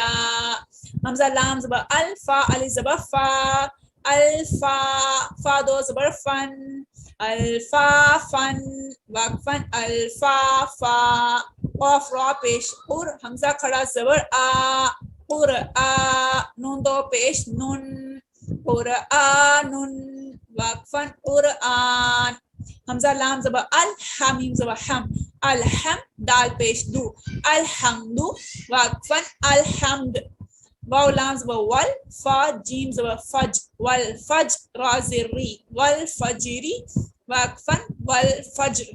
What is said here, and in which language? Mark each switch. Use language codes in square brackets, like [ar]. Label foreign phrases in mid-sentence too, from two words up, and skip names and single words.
[ur] حمزہ لام زبر الفا الف زبر فا الفا فا دو زبر فن الفافن وقفاً الفافا. قاف را پیش قر حمزہ کھڑا زبر آ قرآ نون دو پیش نن قرآنن وقفاً قرآن. ہمزہ لام زبر ال، حامیم زبر حم، الحم دال پیش دُ، الحمدُ وقفاً الحمد، واؤ لام زبر وَل، فا جیم زبر فج، وَل فج را زیر ری، وَل فجری وقفاً وَل فجر.